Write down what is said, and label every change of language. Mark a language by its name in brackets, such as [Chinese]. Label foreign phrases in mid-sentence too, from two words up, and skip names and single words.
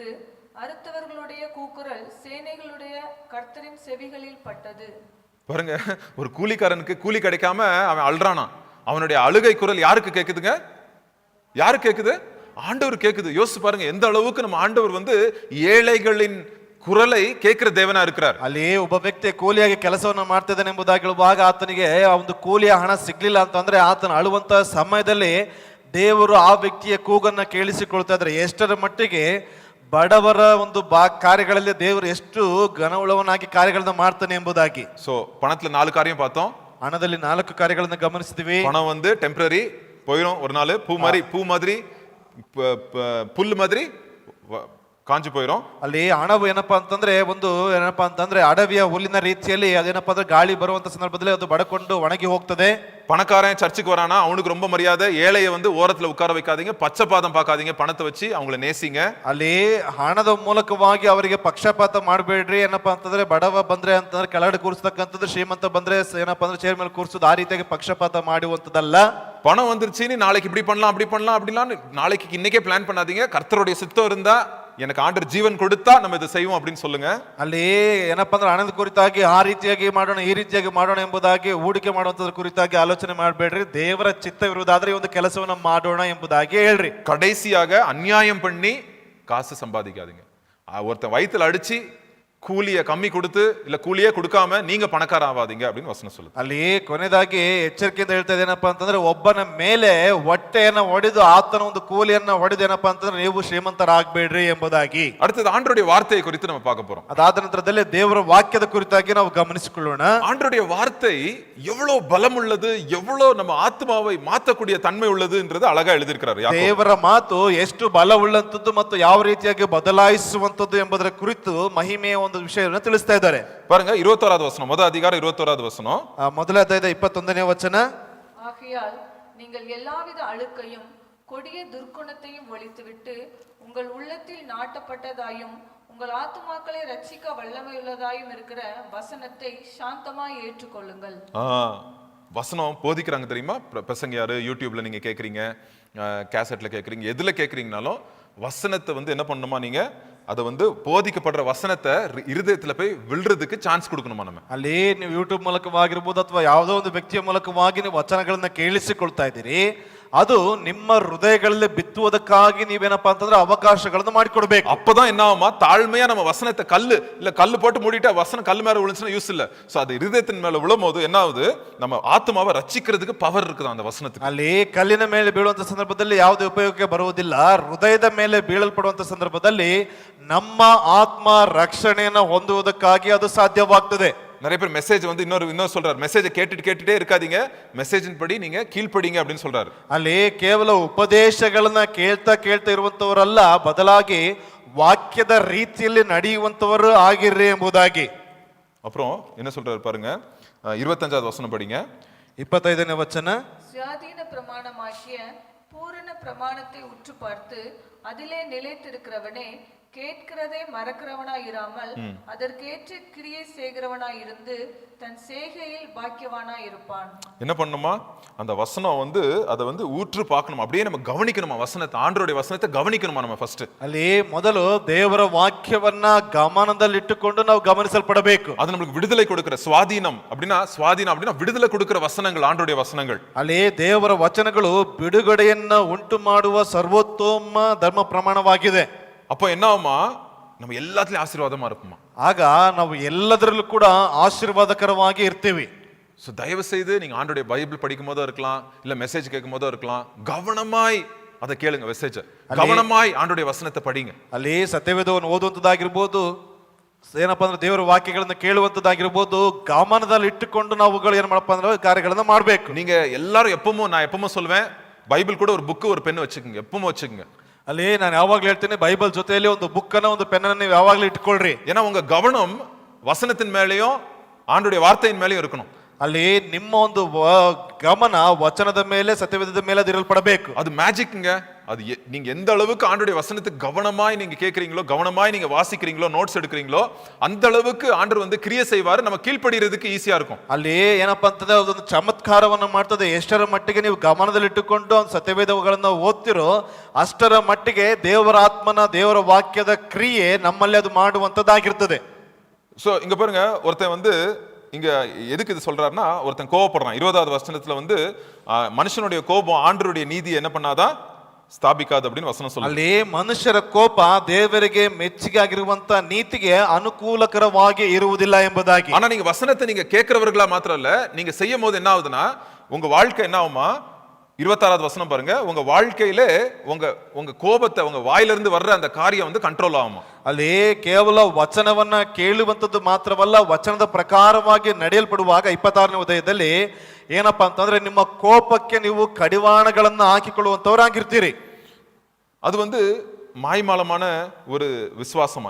[Tamil] அறுத்தவர்களுடைய கூக்குரல் சேனைகளுடைய கர்த்தரின் செவிகளில் பட்டது. பாருங்க, ஒரு கூலிக்காரனுக்கு கூலி கிடைக்காம அவன் அழுறானா, அவனுடைய அழுகை குரல் யாருக்கு கேக்குதுங்க? யாரு கேக்குது? ஆண்டவர் கேக்குது. யோசிச்சு பாருங்க எந்த அளவுக்கு நம்ம ஆண்டவர் ஏழைகளின் குரலை கேட்கிற தேவனா இருக்கிறார். [Kannada] ಅಲ್ಲಿ ಒಬ್ಬ ವ್ಯಕ್ತಿ ಕೂಲಿಯಾಗಿ ಕೆಲಸವನ್ನ ಮಾಡ್ತಿದ್ದಾನೆ ಎಂಬುದಾಗಿ ಹೇಳುವಾಗ ಆತನಿಗೆ ಆ ಒಂದು ಕೂಲಿಯ ಹಣ ಸಿಗ್ಲಿಲ್ಲ ಅಂತಂದ್ರೆ ಆತನ ಅಳುವಂತ ಸಮಯದಲ್ಲಿ ದೇವರು ಆ ವ್ಯಕ್ತಿಯ ಕೂಗನ್ನ ಕೇಳಿಸಿಕೊಳ್ತಾ ಇದ್ದಾರೆ. ಎಷ್ಟರ ಮಟ್ಟಿಗೆ ಬಡವರ ಒಂದು ಕಾರ್ಯಗಳಲ್ಲಿ ದೇವರು ಎಷ್ಟು ಘನವುಳ್ಳವನಾಗಿ ಕಾರ್ಯಗಳನ್ನ ಮಾಡ್ತಾನೆ ಎಂಬುದಾಗಿ. [Tamil] சோ பணத்துல 4 காரியம் பார்த்தோம். [Kannada] ಹಣದಲ್ಲಿ 4 ಕಾರ್ಯಗಳನ್ನ ಗಮನಿಸಿದ್ವಿ. [Tamil] பணம் ಟೆಂಪರರಿ போயிடும், ஒரு நாள் பூ மாதிரி புல் மாதிரி ಕಾಂಜಿ போயிடும். [Kannada] ಅಲ್ಲಿ ಹಣವು ಏನಪ್ಪಾ ಅಂತಂದ್ರೆ ಅಡವಿಯ ಹುಲ್ಲಿನ ರೀತಿಯಲ್ಲಿ ಅದೇನಪ್ಪಾ ಅಂದ್ರೆ ಗಾಳಿ ಬರುವಂತ ಸಂದರ್ಭದಲ್ಲಿ ಅದು ಬಡಕೊಂಡು ಒಣಗಿ ಹೋಗ್ತದೆ. [Tamil] பணக்காரன் சர்ச்சுக்கு வரானா அவனுக்கு ரொம்ப மரியாதை, ஏழையை ஓரத்துல உட்கார வைக்காதீங்க, பச்சைபாதம் பார்க்காதீங்க, பணத்தை வச்சு அவங்கள நேசிங்க. [Kannada] ಅಲ್ಲಿ ಹಣದ ಮೂಲಕವಾಗಿ ಅವರಿಗೆ ಪಕ್ಷಪಾತ ಮಾಡಬೇಡ್ರಿ. ಏನಪ್ಪಾ ಅಂತಂದ್ರೆ ಬಡವ ಬಂದ್ರೆ ಅಂತಂದ್ರೆ ಕೆಳಗಡೆ ಕೂರಿಸ್ತಕ್ಕಂಥದ್ದು, ಶ್ರೀಮಂತ ಬಂದ್ರೆ ಏನಪ್ಪಾ ಅಂದ್ರೆ ಚೇರ್ ಮೇಲೆ ಕೂರಿಸೋದು, ಆ ರೀತಿಯಾಗಿ ಪಕ್ಷಪಾತ ಮಾಡುವಂತದಲ್ಲ. [Tamil] பணம் வந்துருச்சு, நீ நாளைக்கு இப்படி பண்ணலாம் அப்படி பண்ணலாம் அப்படிலாம் நாளைக்கு இன்னைக்கே பிளான் பண்ணாதீங்க. கர்த்தருடைய சித்தம் இருந்தா, எனக்கு ஆண்டவர் ಜೀವನ್ கொடுத்தா நம்ம இதை செய்வோம் அப்படின்னு சொல்லுங்க. [Kannada] ಅಲ್ಲಿ ಏನಪ್ಪಾ ಅಂದ್ರೆ ಹಣದ ಕುರಿತಾಗಿ ಆ ರೀತಿಯಾಗಿ ಮಾಡೋಣ ಈ ರೀತಿಯಾಗಿ ಮಾಡೋಣ ಎಂಬುದಾಗಿ ಹೂಡಿಕೆ ಮಾಡುವಂತದ್ರ ಕುರಿತಾಗಿ ಆಲೋಚನೆ ಮಾಡಬೇಡ್ರಿ. ದೇವರ ಚಿತ್ತವಿರುವುದಾದ್ರೆ ಈ ಒಂದು ಕೆಲಸವನ್ನ ಮಾಡೋಣ ಎಂಬುದಾಗಿ ಹೇಳ್ರಿ. [Tamil] கடைசியாக அநியாயம் பண்ணி காசு சம்பாதிக்காதீங்க. ஒருத்தன் வயித்துல அடிச்சு கூலியை கம்மி கொடுத்து இல்ல கூலியே கொடுக்காம நீங்க பணக்கார ஆவாதீங்க அப்படின்னு வசனம் சொல்லுது. [Kannada] ಅಲ್ಲಿ ಕೊನೆಯದಾಗಿ ಎಚ್ಚರಿಕೆಯಿಂದ ಹೇಳ್ತಾ ಇದೇನಪ್ಪಾ ಅಂತಂದ್ರೆ ಒಬ್ಬನ ಮೇಲೆ ಹೊಟ್ಟೆಯನ್ನ ಹೊಡೆದು ಆತನ ಒಂದು ಕೂಲಿಯನ್ನ ಹೊಡೆದು ಏನಪ್ಪಾ ಅಂತಂದ್ರೆ ನೀವು ಶ್ರೀಮಂತರಾಗಬೇಡ್ರಿ ಎಂಬುದಾಗಿ. [Tamil] அடுத்தது ஆண்டவருடைய வார்த்தையை குறித்து நம்ம பார்க்க போறோம். [Kannada] ಅದಾದ ನಂತರದಲ್ಲಿ ದೇವರ ವಾಕ್ಯದ ಕುರಿತಾಗಿ ನಾವು ಗಮನಿಸಿಕೊಳ್ಳೋಣ. [Tamil] ஆண்டவருடைய வார்த்தை எவ்வளவு பலம் உள்ளது, எவ்வளவு நம்ம ஆத்மாவை மாற்றக்கூடிய தன்மை உள்ளதுன்றது அழகா எழுதியிருக்கிறார் யாக்கோபு. [Kannada] ದೇವರ ಮಾತು ಎಷ್ಟು ಬಲವುಳ್ಳಂತದ್ದು ಮತ್ತು ಯಾವ ರೀತಿಯಾಗಿ ಬದಲಾಯಿಸುವಂತದ್ದು ಎಂಬುದರ ಕುರಿತು ಮಹಿಮೆಯ ಒಂದು ವಿಷಯವನ್ನು ತಿಳಿಸ್ತಾ ಇದ್ದಾರೆ. [Tamil] பாருங்க 21வது வசனம், முதல் அதிகாரம் 21வது வசனம். [Kannada] ಮೊದಲ ಅಧ್ಯಾಯದ 21ನೇ ವಚನ. [Tamil] ஆகையால் நீங்கள் எல்லாவித அழுக்கையும் கொடிய துர்க்குணத்தையும் ஒழித்துவிட்டு உங்கள் உள்ளத்தில் நாட்டப்பட்டதாயும் உங்கள் ஆத்துமாக்களை ரட்சிக்க வல்லமையுள்ளதாயும் இருக்கிற வசனத்தை சாந்தமாய் ஏற்றுக்கொள்ளுங்கள். வசனம் போதிக்கிறாங்க தெரியுமா? பிரசங்கியாரு யூடியூப்ல நீங்க கேக்குறீங்க, கேசட்ல கேக்குறீங்க, எதுல கேக்குறீங்கனாலும் வசனத்தை என்ன பண்ணணுமா? நீங்க அதை போதிக்கப்படுற வசனத்தை இருதயத்துல போய் விழுறதுக்கு ಚಾನ್ಸ್ கொடுக்கணுமா நம்ம? [Kannada] ಅಲ್ಲಿ ನೀವು ಯೂಟ್ಯೂಬ್ ಮೂಲಕವಾಗಿರ್ಬೋದು ಅಥವಾ ಯಾವುದೋ ಒಂದು ವ್ಯಕ್ತಿಯ ಮೂಲಕವಾಗಿ ನೀವು ವಚನಗಳನ್ನ ಕೇಳಿಸಿಕೊಳ್ತಾ ಇದ್ದೀರಿ, ಅದು ನಿಮ್ಮ ಹೃದಯಗಳಲ್ಲಿ ಬಿತ್ತುವುದಕ್ಕಾಗಿ ನೀವೇನಪ್ಪಾ ಅಂತಂದ್ರೆ ಅವಕಾಶಗಳನ್ನು ಮಾಡಿಕೊಡ್ಬೇಕು. [Tamil] அப்பதான் என்ன ஆகுமா? தாழ்மையா நம்ம வசனத்தை கல்லு போட்டு மூடிட்டு வசனம் கல்லு மேல விழுந்துச்சுன்னா யூஸ் இல்ல. சோ அது இருதயத்தின் மேல விழும்போது என்ன ஆகுது? நம்ம ஆத்மாவை ரட்சிக்கிறதுக்கு பவர் இருக்குது அந்த வசனத்துக்கு. [Kannada] ಅಲ್ಲಿ ಕಲ್ಲಿನ ಮೇಲೆ ಬೀಳುವಂತ ಸಂದರ್ಭದಲ್ಲಿ ಯಾವುದೇ ಉಪಯೋಗಕ್ಕೆ ಬರುವುದಿಲ್ಲ. ಹೃದಯದ ಮೇಲೆ ಬೀಳಲ್ಪಡುವಂತ ಸಂದರ್ಭದಲ್ಲಿ ನಮ್ಮ ಆತ್ಮ ರಕ್ಷಣೆಯನ್ನು ಹೊಂದುವುದಕ್ಕಾಗಿ ಅದು ಸಾಧ್ಯವಾಗ್ತದೆ. [Tamil] நிறைய பேர் மெசேஜ் இன்னொரு சொல்றாரு, மெசேஜை கேட்டுட்டே இருக்காதீங்க, மெசேஜின் படி நீங்க கீழ்ப்படிங்க அப்படின்னு சொல்றாரு. [Kannada] ಅಲ್ಲಿ ಕೇವಲ ಉಪದೇಶಗಳನ್ನ ಕೇಳ್ತಾ ಇರುವಂತವರಲ್ಲ, ಬದಲಾಗಿ ವಾಕ್ಯದ ರೀತಿಯಲ್ಲಿ ನಡೆಯುವಂತವರು ಆಗಿರ್ರಿ ಎಂಬುದಾಗಿ. [Tamil] அப்புறம் என்ன சொல்றாரு பாருங்க, 25வது வசனம் படிங்க. [Kannada] 25ನೇ ವಚನ. [Tamil] சுயாதீன பிரமாணமாகிய பூரண பிரமாணத்தை உற்று பார்த்து அதிலே நிலைத்திருக்கிறவனே கேட்கிறதை மறக்கிறவனாய் இராமல் அதற்கேற்ற கிரியை செய்கிறவனாய் இருந்து தன் செய்கையில் பாக்கியவானாய் இருப்பான். என்ன பண்ணுமா? அந்த வசனம் அதை ஊற்று பார்க்கணும், அப்படியே நம்ம கவனிக்கணுமா வசனத்தை, ஆண்டவருடைய வசனத்தை கவனிக்கணுமா நம்ம ஃபர்ஸ்ட். [Kannada] ಅಲ್ಲಿ ಮೊದಲು ದೇವರ ವಾಕ್ಯವನ್ನ ಗಮನದಲ್ಲಿಟ್ಟುಕೊಂಡು ನಾವು ಗಮನಿಸಲ್ಪಡಬೇಕು. [Tamil] அது நமக்கு விடுதலை கொடுக்கிற ಸ್ವಾಧೀனம் அப்படின்னா விடுதலை கொடுக்கிற வசனங்கள் ஆண்டவருடைய வசனங்கள். [Kannada] ಅಲ್ಲಿ ದೇವರ ವಚನಗಳು ಬಿಡುಗಡೆಯನ್ನ ಉಂಟು ಮಾಡುವ ಸರ್ವೋತ್ತಮ ಧರ್ಮ ಪ್ರಮಾಣವಾಗಿದೆ. [Tamil] அப்போ என்ன ஆகுமா? நம்ம எல்லாத்துலயும் ஆசீர்வாதமா இருப்போமா? [Kannada] ಆಗ ನಾವು ಎಲ್ಲದರಲ್ಲೂ ಕೂಡ ಆಶೀರ್ವಾದಕರವಾಗಿ ಇರ್ತೀವಿ. [Tamil] சோ தயவு செய்து நீங்க ஆண்டவருடைய பைபிள் படிக்கும் போதோ இருக்கலாம், இல்ல மெசேஜ் கேட்கும் போதோ இருக்கலாம், கவனமாய் அதை கேளுங்க, மெசேஜ் கவனமாய் ஆண்டவருடைய வசனத்தை படிங்க. [Kannada] ಅಲ್ಲಿ ಸತ್ಯವೇದವನ್ನು ಓದುವಂತದಾಗಿರ್ಬೋದು, ಏನಪ್ಪಾ ಅಂದ್ರೆ ದೇವರ ವಾಕ್ಯಗಳನ್ನ ಕೇಳುವಂತದ್ದಾಗಿರ್ಬೋದು, ಗಮನದಲ್ಲಿ ಇಟ್ಟುಕೊಂಡು ನಾವುಗಳು ಏನ್ ಮಾಡಪ್ಪ ಅಂದ್ರೆ ಕಾರ್ಯಗಳನ್ನ ಮಾಡ್ಬೇಕು. [Tamil] நீங்க எல்லாரும் நான் எப்பவும் சொல்லுவேன், பைபிள் கூட ஒரு புக்கு ஒரு பென் வச்சுக்கோங்க, எப்பவும் வச்சுக்கோங்க. [Kannada] ಅಲ್ಲಿ ನಾನು ಯಾವಾಗ್ಲೂ ಹೇಳ್ತೇನೆ, ಬೈಬಲ್ ಜೊತೆಯಲ್ಲಿ ಒಂದು ಬುಕ್ ಅನ್ನ ಒಂದು ಪೆನ್ ಅನ್ನ ನೀವು ಯಾವಾಗ್ಲೂ ಇಟ್ಕೊಳ್ರಿ. [Tamil] ஏன்னா உங்க கவனம் வசனத்தின் மேலயும் ஆண்டுடைய வார்த்தையின் மேலயும் இருக்கணும். [Kannada] ಅಲ್ಲಿ ನಿಮ್ಮ ಒಂದು ಗಮನ ವಚನದ ಮೇಲೆ, ಸತ್ಯವೇದದ ಮೇಲೆ ಅದಿರಲ್ಪಡಬೇಕು. [Tamil] அது மேஜிக்ங்க. அது நீங்க எந்த அளவுக்கு ஆண்டுடைய வசனத்துக்கு கவனமாய் நீங்க கேட்கறீங்களோ, கவனமாய் நீங்க வாசிக்கிறீங்களோ, நோட்ஸ் எடுக்கிறீங்களோ, அந்த அளவுக்கு ஆண்டவர் வந்து கிரியை செய்வாரு, நம்ம கீழ்ப்படிறதுக்கு ஈஸியா இருக்கும். [Kannada] ಅಲ್ಲಿ ಏನಪ್ಪಾ ಅಂತಂದ್ರೆ ಅದೊಂದು ಚಮತ್ಕಾರವನ್ನ ಮಾಡ್ತದೆ. ಎಷ್ಟರ ಮಟ್ಟಿಗೆ ನೀವು ಗಮನದಲ್ಲಿಟ್ಟುಕೊಂಡು ಸತ್ಯವೇದಗಳನ್ನ ಓದ್ತಿರೋ ಅಷ್ಟರ ಮಟ್ಟಿಗೆ ದೇವರ ಆತ್ಮನ, ದೇವರ ವಾಕ್ಯದ ಕ್ರಿಯೆ ನಮ್ಮಲ್ಲಿ ಅದು ಮಾಡುವಂತದ್ದಾಗಿರ್ತದೆ. [Tamil] சோ இங்க பாருங்க, ஒருத்தன் வந்து இங்க எதுக்கு இது சொல்றாருன்னா, ஒருத்தன் கோபப்படுறான். 20வது வசனத்துல வந்து மனுஷனுடைய கோபம் ஆண்டவருடைய நீதி என்ன பண்ணாதான் ಸ್ಥಾಪಿಕಾದ அப்படின்னு ವಚನ சொல்லுது. [Kannada] ಅಲ್ಲಿ ಮನುಷ್ಯರ ಕೋಪ ದೇವರಿಗೆ ಮೆಚ್ಚುಗೆ ಆಗಿರುವಂತ ನೀತಿಗೆ ಅನುಕೂಲಕರವಾಗಿ ಇರುವುದಿಲ್ಲ ಎಂಬುದಾಗಿ. [Tamil] ஆனா நீங்க வசனத்தை நீங்க கேட்கிறவர்களா மாத்திரம் இல்ல, நீங்க செய்யும் போது என்ன ஆகுதுன்னா உங்க வாழ்க்கை என்ன ஆகுமா? 26வது வசனம் பாருங்க, உங்க வாழ்க்கையில உங்க கோபத்தை, உங்க வாயிலிருந்து வர்ற அந்த காரியம் வந்து ಕಂಟ್ರೋಲ್ ஆகுமா. [Kannada] ಅಲ್ಲಿ ಕೇವಲ ವಚನವನ್ನ ಕೇಳುವಂತದ್ದು ಮಾತ್ರವಲ್ಲ, ವಚನದ ಪ್ರಕಾರವಾಗಿ ನಡೆಯಲ್ಪಡುವಾಗ 26ನೇ ಅಧ್ಯಾಯದಲ್ಲಿ ಏನಪ್ಪಾ ಅಂತಂದ್ರೆ ನಿಮ್ಮ ಕೋಪಕ್ಕೆ ನೀವು ಕಡಿವಾಣಗಳನ್ನ ಹಾಕಿಕೊಳ್ಳುವಂತವರಾಗಿರ್ತೀರಿ. [Tamil] அது வந்து மாய்மாலமான ஒரு விசுவாசமா.